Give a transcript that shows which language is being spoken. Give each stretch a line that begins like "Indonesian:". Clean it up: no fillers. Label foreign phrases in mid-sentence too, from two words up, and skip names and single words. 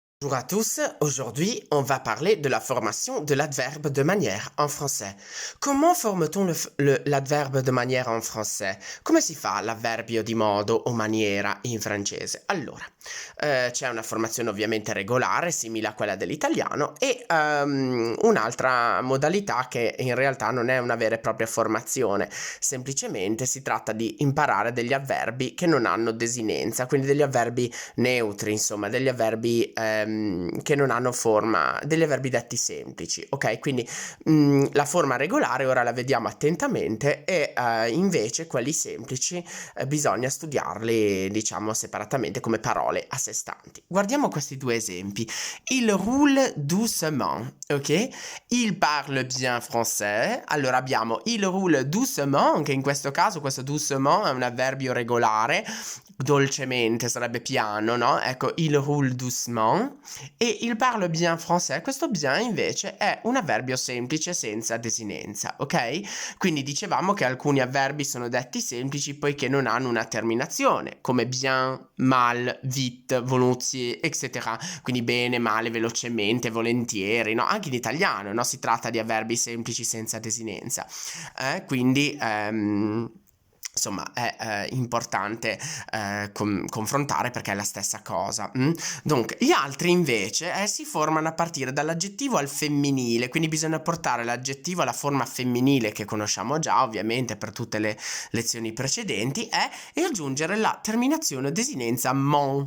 French: Bonjour à tous, aujourd'hui on va parler de la formation de l'adverbe de manière en français. Comment forme-t-on l'adverbe de manière en français?
Italian: Come si fa l'avverbio di modo o maniera in francese? Allora, c'è una formazione ovviamente regolare, simile a quella dell'italiano, e un'altra modalità che in realtà non è una vera e propria formazione, semplicemente si tratta di imparare degli avverbi che non hanno desinenza, quindi degli avverbi neutri, insomma, degli avverbi che non hanno forma, degli avverbi detti semplici, ok? Quindi la forma regolare ora la vediamo attentamente e invece quelli semplici bisogna studiarli, diciamo, separatamente come parole a sé stanti. Guardiamo questi due esempi.
French: Il roule doucement, ok? Il parle bien français.
Italian: Allora abbiamo
French: il roule doucement,
Italian: che in questo caso questo doucement è un avverbio regolare, dolcemente sarebbe piano, no?
French: Ecco, il roule doucement. E il parle bien français,
Italian: questo bien invece è un avverbio semplice senza desinenza, ok? Quindi dicevamo che alcuni avverbi sono detti semplici poiché non hanno una terminazione, come
French: bien, mal, vite, volontiers,
Italian: eccetera. Quindi bene, male, velocemente, volentieri, no? Anche in italiano, no? Si tratta di avverbi semplici senza desinenza. Quindi insomma è importante confrontare perché è la stessa cosa. Donc, gli altri invece si formano a partire dall'aggettivo al femminile, quindi bisogna portare l'aggettivo alla forma femminile che conosciamo già ovviamente per tutte le lezioni precedenti e aggiungere la terminazione desinenza mon.